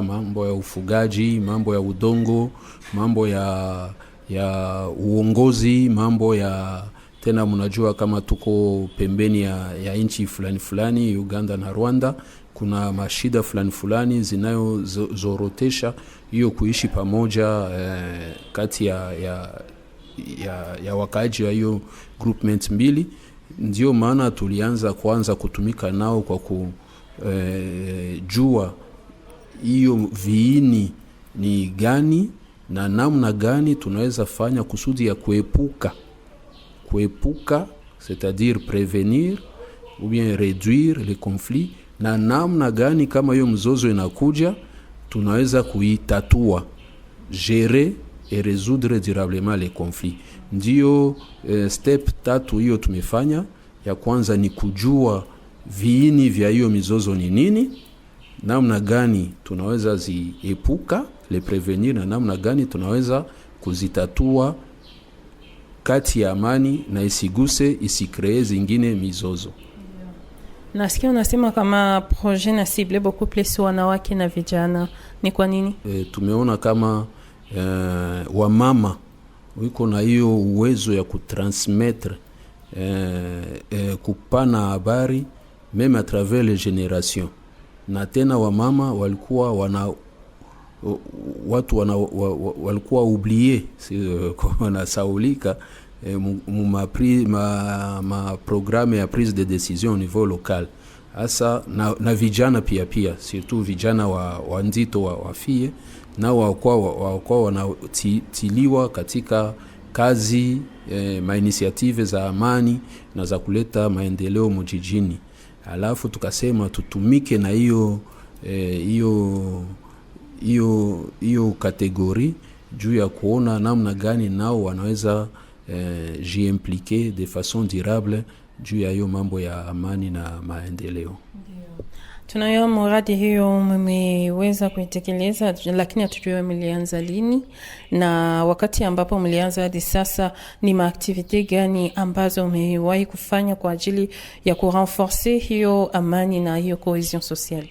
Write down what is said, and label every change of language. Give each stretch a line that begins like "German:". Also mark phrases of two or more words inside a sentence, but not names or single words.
Swahili: mambo ya ufugaji, mambo ya udongo, mambo ya uongozi, mambo ya tena mnajua kama tuko pembeni ya nchi fulani Uganda na Rwanda, kuna mashida fulani zinayozorotesha hiyo kuishi pamoja kati ya wakaaji wa hiyo groupment mbili. Ndio maana tulianza kutumika nao kwa jua hiyo viini ni gani na namna gani tunaweza fanya kusudi ya kuepuka,
French: c'est-à-dire prévenir ou bien réduire les conflits,
Swahili: na namna gani kama hiyo mzozo inakuja tunaweza kuitatua,
French: gérer et résoudre durablement les conflits.
Swahili: Ndio step 3 hiyo tumefanya. Ya kwanza ni kujua viini vya hiyo mizozo ni nini, namna gani tunaweza ziepuka,
French: le prevenir,
Swahili: na namna gani tunaweza kuzitatua kati ya amani na isikree zingine mizozo. Nasikia unasema kama projet na cible
French: beaucoup plus
Swahili: wanawake na vijana, ni kwa nini? Tumeona kama wamama wiko na hiyo uwezo ya kutransmettre kupana habari
French: meme à travers les générations,
Swahili: na tena wamama walikuwa watu walikuwa oublié, wanasaulika ma programme ya
French: prise de décision au niveau local.
Swahili: Hasa na vijana pia surtout vijana wa nzito wa fie na wakuwa wanatiliwa katika kazi mainitiative za amani na za kuleta maendeleo mjijini. Alafu tukasema tutumike na hiyo kategori juu ya kuona namna gani nao wanaweza jiimpliquer
French: de façon durable
Swahili: juu ya hiyo mambo ya amani na maendeleo. Tunayo mradi hiyo mmeweza kuitekeleza, lakini hatujui mlianza lini na wakati ambapo mlianza hadi sasa ni maaktivite gani ambazo mmewahi kufanya kwa ajili ya kurenforcer hiyo amani na hiyo
French: cohesion sociale?